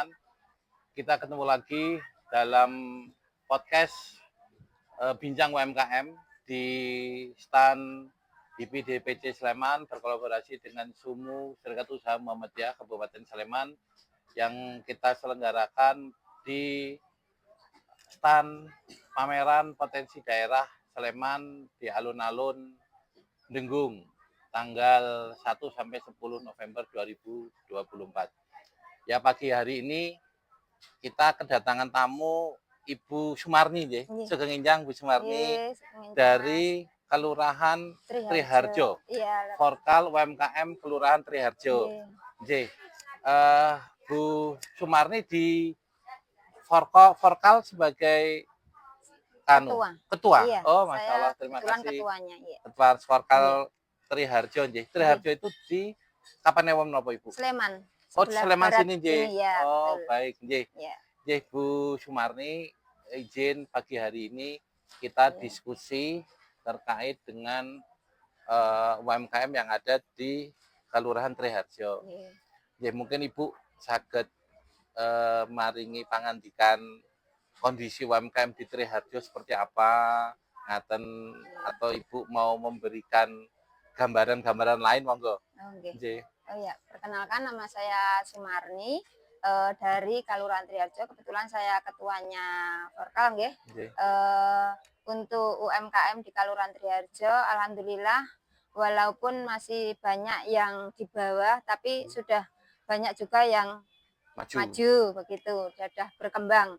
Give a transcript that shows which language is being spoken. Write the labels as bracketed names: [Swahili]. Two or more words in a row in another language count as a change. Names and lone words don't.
[Indonesian] Kita ketemu lagi dalam podcast Bincang UMKM di stand IPDPC Sleman berkolaborasi dengan SUMU Serikat Usaha Muhammadiyah Kabupaten Sleman yang kita selenggarakan di stand pameran potensi daerah Sleman di alun-alun Denggung tanggal 1 sampai 10 November 2024. Ya, pagi hari ini kita kedatangan tamu Ibu Sumarni nggih. [Javanese] Sugeng Enjang [Indonesian] Bu Sumarni dari Kelurahan Triharjo. Forkal UMKM Kelurahan Triharjo. Nggih. Bu Sumarni di Forkal sebagai ketua. Iya, oh, [Arabic] ما شاء الله, [Indonesian] terima kasih. Ketuanya, iya. Ketua Forkal Triharjo nggih. Triharjo itu di Kapanewon napa Ibu? Sleman. Oh, di Sleman sini nggih. Ya, oh, betul. Baik nggih. Ya. Nggih Bu Sumarni, izin pagi hari ini kita diskusi terkait dengan UMKM yang ada di Kelurahan Triharjo. Nggih, mungkin Ibu [Javanese] saged maringi pangandikan [Indonesian] kondisi UMKM di Triharjo seperti apa, ngaten, atau Ibu mau memberikan gambaran-gambaran lain, monggo. Oke. Oh ya, perkenalkan nama saya Sumarni dari Kelurahan Triharjo. Kebetulan saya ketuanya Forkal nggih. Untuk UMKM di Kelurahan Triharjo, alhamdulillah walaupun masih banyak yang di bawah, tapi sudah banyak juga yang maju begitu, sudah berkembang.